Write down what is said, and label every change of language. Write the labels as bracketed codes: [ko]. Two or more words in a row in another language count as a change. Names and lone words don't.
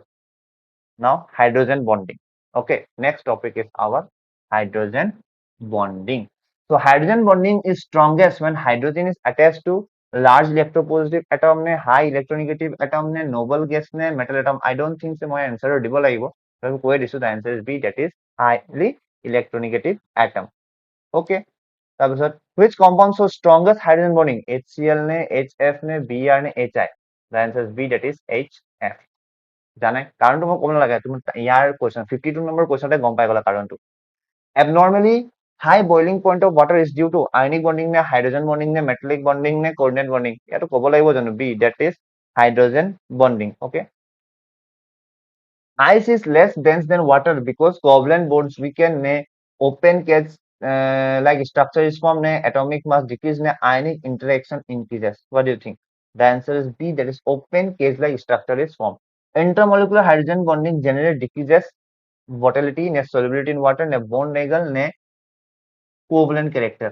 [en] Now hydrogen bonding. Okay, next topic is our hydrogen bonding. So hydrogen bonding is strongest when hydrogen is attached to large electropositive atom, high electronegative atom, noble gas, metal atom. I don't think so my answer [as] দিব লাগিব তবে কৈ দিছো [en] the answer is B, that is highly electronegative atom. Okay, তাৰপিছত which compound shows strongest hydrogen bonding? HCl HF Br HI? The answer is B, that is HF. [as] জানে কাৰণটো মই ক'ব নালাগে তুমি ইয়াৰ কোৱেশ্চন 52 নম্বৰ কোৱেশ্চনতে গম পাই গলা কাৰণটো [en] abnormally high boiling point of water is due to ionic bonding, hydrogen bonding, metallic bonding, coordinate bonding? [as] ইয়াতো ক'ব লাগিব জানো B, [en] that is hydrogen bonding. Okay, ice is less dense than water because covalent bonds weaken, open cage like structure is formed, atomic mass decrease, ionic interaction increases. What do you think? The answer is B, that is open cage-like structure is formed. Intermolecular hydrogen bonding generally decreases volatility, ne solubility in water, ne bond angle, ne covalent character.